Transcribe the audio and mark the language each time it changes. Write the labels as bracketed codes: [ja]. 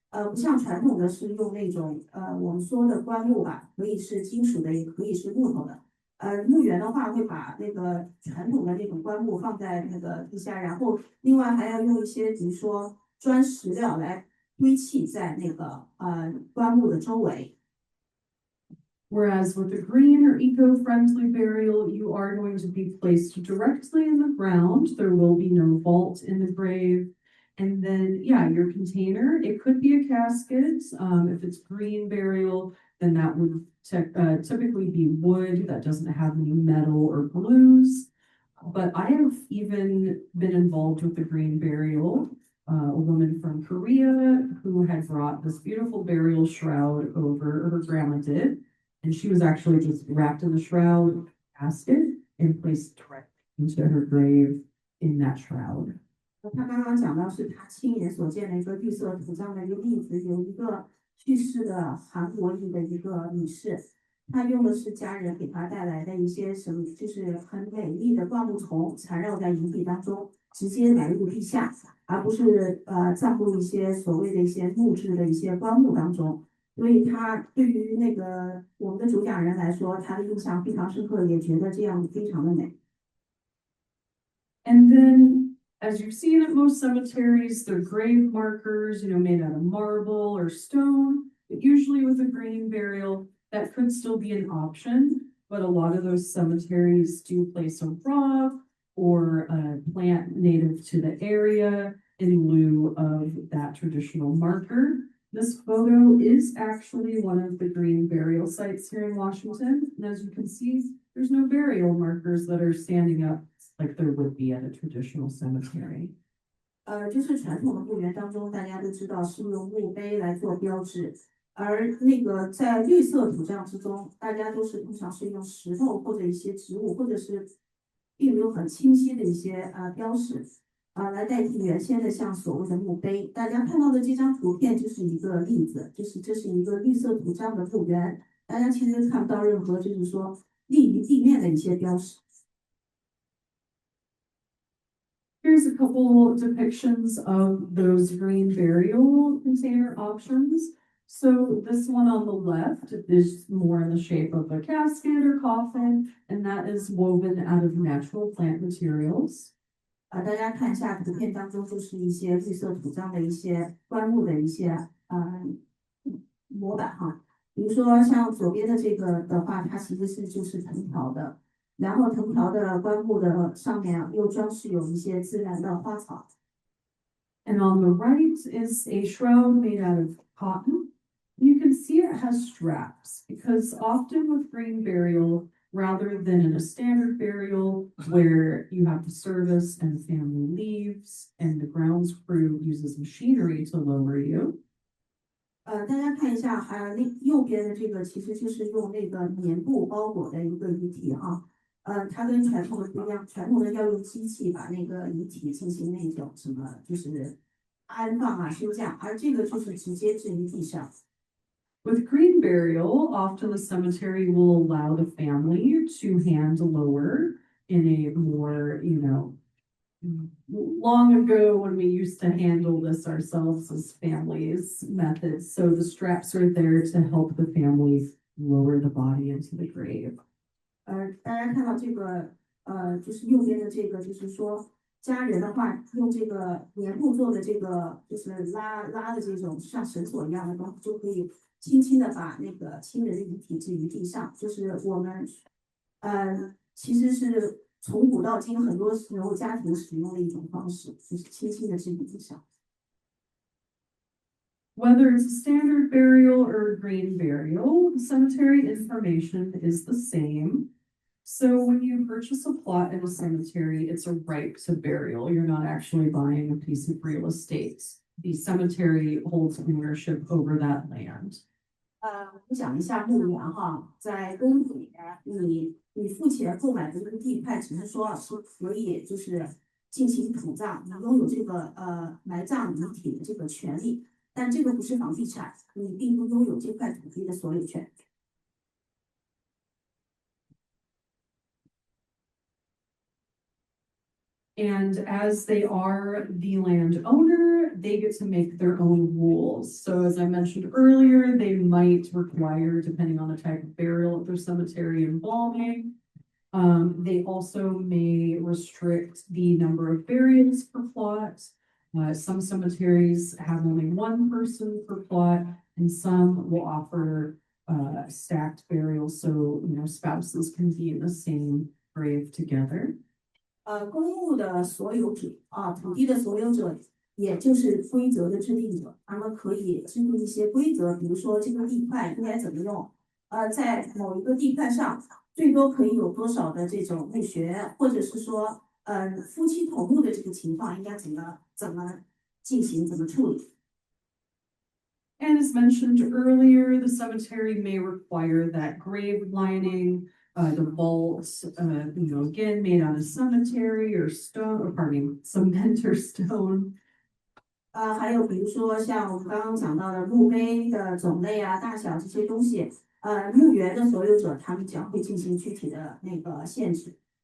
[zh] 不像传统的是用那种我们说的棺木吧，可以是金属的，也可以是木头的。墓园的话会把那个传统的那种棺木放在那个地下，然后另外还要用一些比如说砖石料来堆砌在那个棺木的周围。 [en] Whereas with a green or eco-friendly burial, you are going to be placed directly in the ground. There will be no vault in the grave. And then, yeah, your container, it could be a casket. If it's green burial, then that would typically be wood that doesn't have any metal or glues. But I have even been involved with the green burial. A woman from Korea who had brought this beautiful burial shroud over, or her grandma did. And she was actually just wrapped in a shroud, casket, and placed directly into her grave in that shroud. [zh] 他刚刚讲到是他亲眼所见的一个绿色土葬的一个例子，有一个去世的韩国裔的一个女士，她用的是家人给她带来的一些什么，就是很美丽的灌木丛缠绕在营地当中，直接埋入地下，而不是葬入一些所谓的一些木质的一些棺木当中。所以他对于那个我们的主讲人来说，他的印象非常深刻，也觉得这样非常的美。 [en] And then, as you've seen at most cemeteries, they're grave markers, made out of marble or stone. But usually with a green burial, that could still be an option. But a lot of those cemeteries do place a rock or a plant native to the area in lieu of that traditional marker. This photo is actually one of the green burial sites here in Washington. And as you can see, there's no burial markers that are standing up like there would be at a traditional cemetery. [zh] 就是传统的墓园当中，大家都知道是用墓碑来做标志，而那个在绿色土葬之中，大家都是通常是用石头或者一些植物，或者是并没有很清晰的一些标识来代替原先的像所谓的墓碑。大家看到的这张图片就是一个例子，就是这是一个绿色土葬的墓园，大家其实看不到任何就是说立于地面的一些标识。 [en] Here's a couple depictions of those green burial container options. So this one on the left is more in the shape of a casket or coffin, and that is woven out of natural plant materials. [zh] 大家看一下图片当中，就是一些绿色土葬的一些棺木的一些模板哈。比如说像左边的这个的话，它其实是就是藤条的，然后藤条的棺木的上面又装饰有一些自然的花草。 [en] And on the right is a shroud made out of cotton. You can see it has straps because often with green burial, rather than in a standard burial where you have the service and the family leaves and the grounds crew uses machinery to lower you. [zh] 大家看一下，那右边的这个其实就是用那个棉布包裹的一个遗体哈。它跟传统的不一样，传统的要用机器把那个遗体进行那种什么，就是安放升降，而这个就是直接置于地上。 [en] With green burial, often the cemetery will allow the family to hand lower in a more, long ago when we used to handle this ourselves as families methods. So the straps are there to help the family lower the body into the grave. [zh] 大家看到这个就是右边的这个，就是说家人的话用这个棉布做的这个，就是拉的这种像绳索一样的东西，就可以轻轻的把那个亲人的遗体置于地上。就是我们其实是从古到今很多时候家庭使用的一种方式，就是轻轻的置于地上。 [en] Whether it's a standard burial or a green burial, cemetery information is the same. So when you purchase a plot in a cemetery, it's a right to burial. You're not actually buying a piece of real estate. The cemetery holds ownership over that land. [zh] 我讲一下墓园哈，在公土里面，你付钱购买的这个地块，只是说是可以就是进行土葬，你拥有这个埋葬遗体的这个权利，但这个不是房地产，你并不拥有这块土地的所有权。 [en] And as they are the landowner, they get to make their own rules. So as I mentioned earlier, they might require, depending on the type of burial at their cemetery, embalming. They also may restrict the number of burials per plot. Some cemeteries have only one person per plot, and some will offer stacked burials, so spouses can be in the same grave together. [zh] 公墓的所有者土地的所有者，也就是规则的制定者，他们可以制定一些规则，比如说这个地块应该怎么用，在某一个地块上最多可以有多少的这种墓穴，或者是说，夫妻同墓的这个情况应该怎么进行，怎么处理。 [en] And as mentioned earlier, the cemetery may require that grave lining, the vaults, again, made out of cemetery or stone, or pardon me, cement or stone. [zh] 还有比如说像我们刚刚讲到的墓碑的种类啊、大小这些东西，墓园的所有者他们将会进行具体的那个限制。